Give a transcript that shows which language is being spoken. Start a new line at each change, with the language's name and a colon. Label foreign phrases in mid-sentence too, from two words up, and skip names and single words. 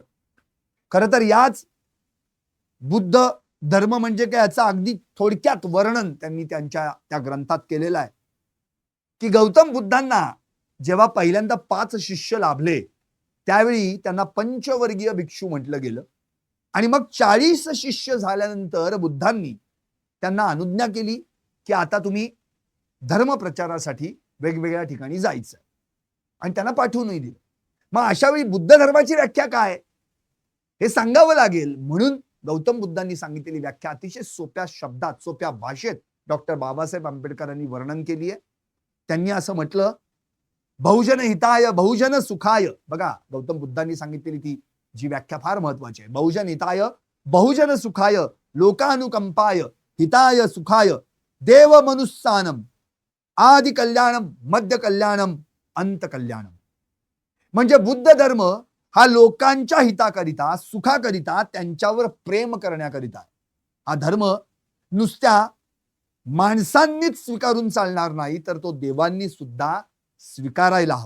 Marathi: खरं तर याच बुद्ध धर्म म्हणजे काय याचा अगदी थोडक्यात वर्णन त्यांनी त्या ग्रंथात केलेलं आहे की गौतम बुद्धांना जेव्हा पहिल्यांदा 5 शिष्य लाभले त्यावेळी त्यांना पंचवर्गीय भिक्षू म्हटलं गेलं आणि मग 40 शिष्य झाल्यानंतर बुद्धांनी त्यांना अनुज्ञा केली की आता तुम्ही धर्मप्रचारासाठी वेगवेगळ्या ठिकाणी जायचं आणि त्यांना पाठवूनही दिलं. मग अशा वेळी बुद्ध धर्माची व्याख्या काय हे सांगावं लागेल. म्हणून गौतम बुद्धांनी सांगितलेली व्याख्या अतिशय सोप्या शब्दात, सोप्या भाषेत डॉक्टर बाबासाहेब आंबेडकरांनी वर्णन केली आहे. त्यांनी असं म्हटलं,
Pali: बहुजन हिताय बहुजन सुखाय.
Marathi: बघा, गौतम बुद्धांनी सांगितलेली ती जी व्याख्या फार महत्वाची आहे.
Pali: बहुजन हिताय बहुजन सुखाय लोकानुकंपाय हिताय सुखाय देव मनुस्सानम आदि कल्याणम मध्य कल्याणम अंत कल्याणम.
Marathi: म्हणजे बुद्ध धर्म हा लोकांच्या हिताकरिता, सुखाकरिता, त्यांच्यावर प्रेम करण्याकरिता. हा धर्म नुसत्या माणसांनीच स्वीकारून चालणार नाही, तर तो देवांनी सुद्धा स्वीकारायला हवा.